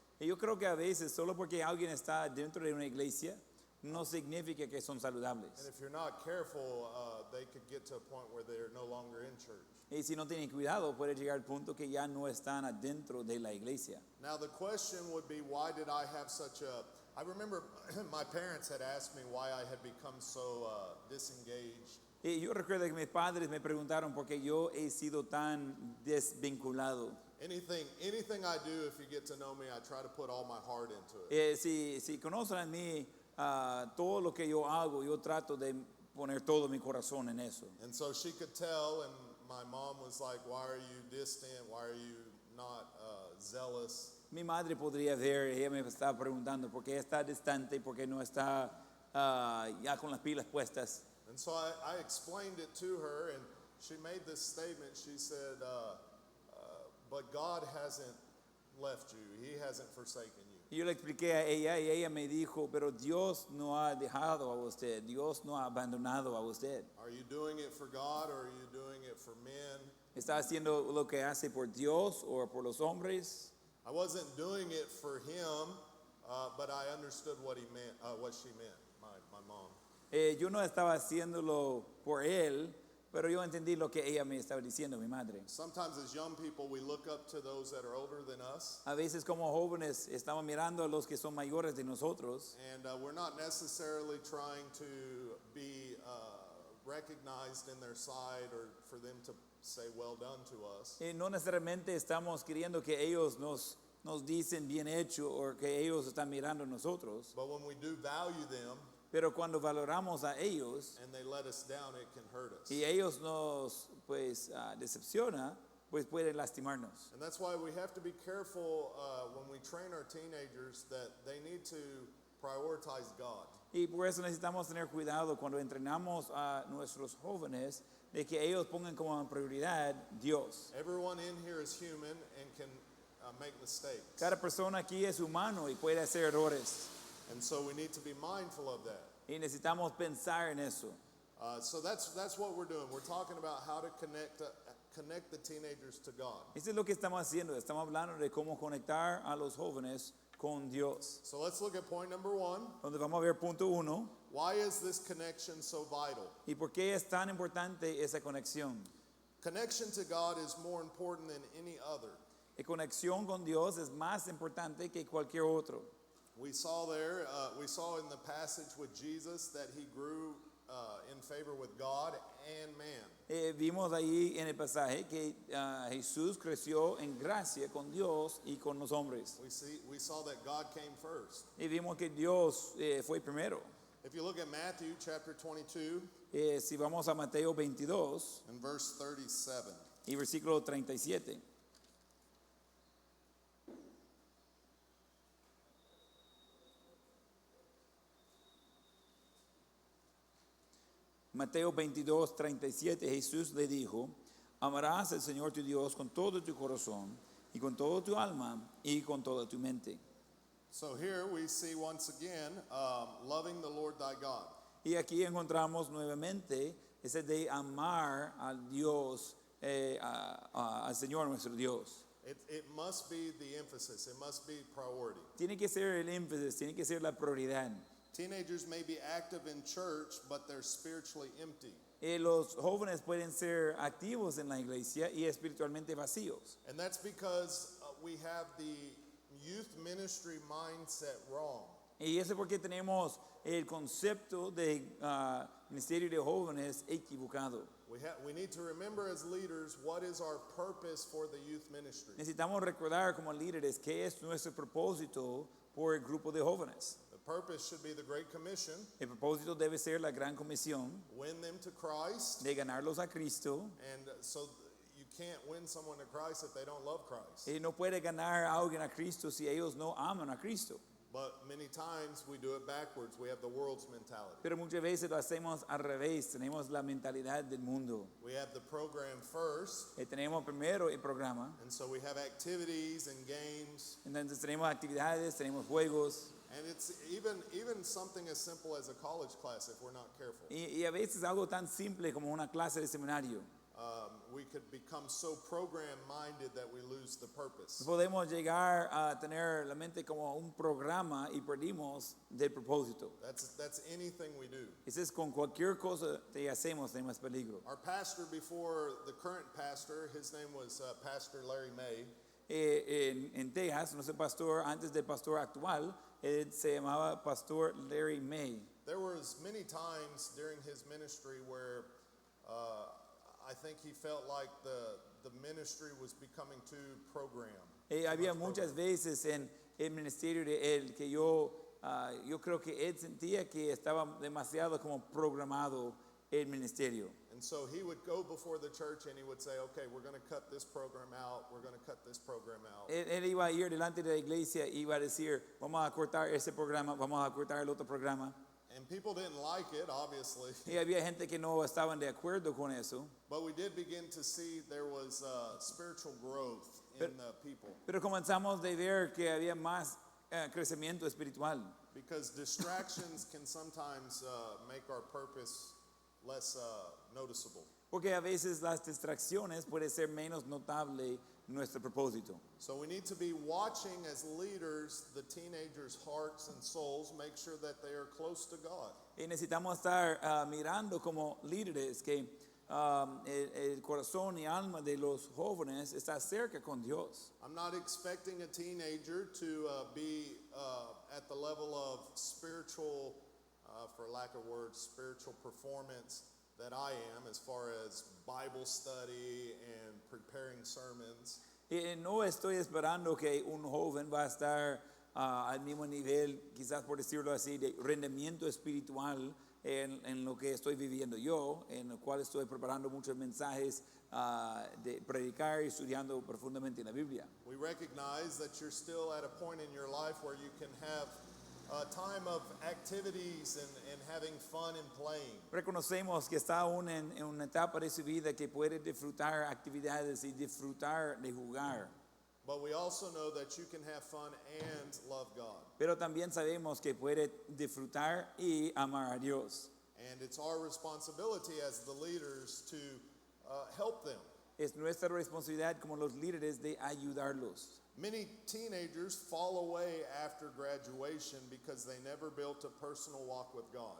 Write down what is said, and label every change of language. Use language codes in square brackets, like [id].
[es] Y yo creo que a veces solo porque alguien está dentro de una iglesia no significa que son [en] And [es] saludables. [en] if you're not careful, they could get to a point where they're no longer in church. [es] Y si no tienen cuidado puede llegar al punto que ya no están adentro de la iglesia. [en] Now the question would be, why did I have such a... I remember my parents had asked me why I had become so disengaged. [es] Y yo recuerdo que mis padres me preguntaron por qué yo he sido tan desvinculado. [en] Anything I do, if you get to know me, I try to put all my heart into it. [es] Si conocen a mí, todo lo que yo hago, yo trato de poner todo mi corazón en eso. [en] And so she could tell, and my mom was like, why are you distant? Why are you not zealous? [es] Mi madre podría ver, ella me estaba preguntando por qué está distante, por qué no está ya con las pilas puestas. [en] And so I explained it to her, and she made this statement. She said, but God hasn't left you. He hasn't forsaken you. [es] Y yo le expliqué a ella y ella me dijo, pero Dios no ha dejado a usted, Dios no ha abandonado a usted. [en] Are you doing it for God, or are you doing it for men? [es] ¿Está haciendo lo que hace por Dios o por los hombres? [en] I wasn't doing it for him, but I understood what he meant, what she meant, my mom. [es] Yo no estaba haciéndolo por él, pero yo entendí lo que ella me estaba diciendo, mi madre. [en] Sometimes as young people, we look up to those that are older than us, [es] A veces como jóvenes estamos mirando a los que son mayores de nosotros [en] and we're not necessarily trying to be recognized in their side or for them to say well done to us. [es] y no necesariamente estamos queriendo que ellos nos dicen bien hecho o que ellos están mirando a nosotros, [en] But when we do value them [es] pero cuando valoramos a ellos [en] and they let us down, it can hurt us. [es] y ellos nos pues decepciona, pues pueden lastimarnos. [en] And that's why we have to be careful when we train our teenagers that they need to prioritize God. [es] Y por eso necesitamos tener cuidado cuando entrenamos a nuestros jóvenes de que ellos pongan como prioridad Dios. [en] Everyone in here is human and can make mistakes. [es] Cada persona aquí es humano y puede hacer errores. [en] And so we need to be mindful of that. [es] Y necesitamos pensar en eso. [en] So that's what we're doing. We're talking about how to connect the teenagers to God. [es] Eso es lo que estamos haciendo. Estamos hablando de cómo conectar a los jóvenes con Dios. [en] So let's look at point number 1. [es] Donde vamos a ver punto 1. [en] Why is this connection so vital? [es] ¿Y por qué es tan importante esa conexión? [en] Connection to God is more important than any other. [es] La conexión con Dios es más importante que cualquier otro. [en] We saw in the passage with Jesus that he grew in favor with God and man. [es] Vimos ahí en el pasaje que Jesús creció en gracia con Dios y con los hombres. [en] We saw that God came first. [es] Y vimos que Dios fue primero. [en] If you look at Matthew chapter 22 [es] Si vamos a Mateo 22 and verse 37. y versículo 37. Mateo 22, 37, Jesús le dijo, amarás al Señor tu Dios con todo tu corazón y con toda tu alma y con toda tu mente. [en] So here we see once again loving the Lord thy God. [es] Y aquí encontramos nuevamente ese de amar al Dios, al Señor nuestro Dios. [en] It must be the emphasis. It must be priority. [es] Tiene que ser el énfasis, tiene que ser la prioridad. [en] Teenagers may be active in church, but they're spiritually empty. [es] Los jóvenes pueden ser activos en la iglesia y espiritualmente vacíos. [en] And that's because we have the youth ministry mindset wrong. [es] Y eso es porque tenemos el concepto de ministerio de jóvenes equivocado. [en] We need to remember as leaders what is our purpose for the youth ministry. [es] Necesitamos recordar como líderes qué es nuestro propósito por el grupo de jóvenes. [en] The purpose should be the Great Commission, [es] El propósito debe ser la gran comisión [en] win them to Christ, [es] de ganarlos a Cristo. [en] and so you can't win someone to Christ if they don't love Christ. [es] Y no puede ganar a alguien a Cristo si ellos no aman a Cristo. [en] But many times we do it backwards. We have the world's mentality. [es] Pero muchas veces lo hacemos al revés. Tenemos la mentalidad del mundo. [en] We have the program first, [es] Tenemos primero el programa. [en] and so we have activities and games, [es] Entonces tenemos actividades, tenemos juegos. [en] and it's even something as simple as a college class if we're not careful. [es] Y a veces algo tan simple como una clase de seminario. [en] We could become so program-minded that we lose the purpose. [es] Podemos llegar a tener la mente como un programa y perdimos del propósito. [en] That's anything we do. [es] Eso es con cualquier cosa que hacemos tenemos peligro. [en] Our pastor before the current pastor, his name was Pastor Larry May. [es] En Texas, nuestro pastor, antes del pastor actual, él se llamaba Pastor Larry May. [en] There was many times during his ministry where I think he felt like the ministry was becoming too programmed. [es] Había muchas veces en el ministerio de él que yo creo que él sentía que estaba demasiado como programado el ministerio. [en] And so he would go before the church and he would say, okay, we're going to cut this program out, we're going to cut this program out. [es] Él iba a ir delante de la iglesia y iba a decir, vamos a cortar ese programa, vamos a cortar el otro programa. [en] And people didn't like it, obviously. [es] Y había gente que no estaban de acuerdo con eso. [en] But we did begin to see there was spiritual growth in the people. [es] Pero comenzamos de ver que había más crecimiento espiritual. [en] Because distractions can sometimes make our purpose less noticeable. [es] Porque a veces las distracciones pueden ser menos notable nuestro propósito. [en] So we need to be watching as leaders the teenagers' hearts and souls, make sure that they are close to God. [es] Y necesitamos estar mirando como líderes que el corazón y alma de los jóvenes está cerca con Dios. [en] I'm not expecting a teenager to be at the level of spiritual, for lack of words, spiritual performance that I am as far as Bible study and preparing sermons. [es] Y no estoy esperando que un joven va a estar al mismo nivel, quizás por decirlo así, de rendimiento espiritual en lo que estoy viviendo yo, en el cual estoy preparando muchos mensajes de predicar y estudiando profundamente en la Biblia. [en] We recognize that you're still at a point in your life where you can have a time of activities and having fun and playing. [es] Reconocemos que está aún en una etapa de su vida que puede disfrutar actividades y disfrutar de jugar. [en] But we also know that you can have fun and love God. [es] Pero también sabemos que puede disfrutar y amar a Dios. [en] And it's our responsibility as the leaders to help them. [es] Es nuestra responsabilidad como los líderes de ayudarlos. [en] Many teenagers fall away after graduation because they never built a personal walk with God.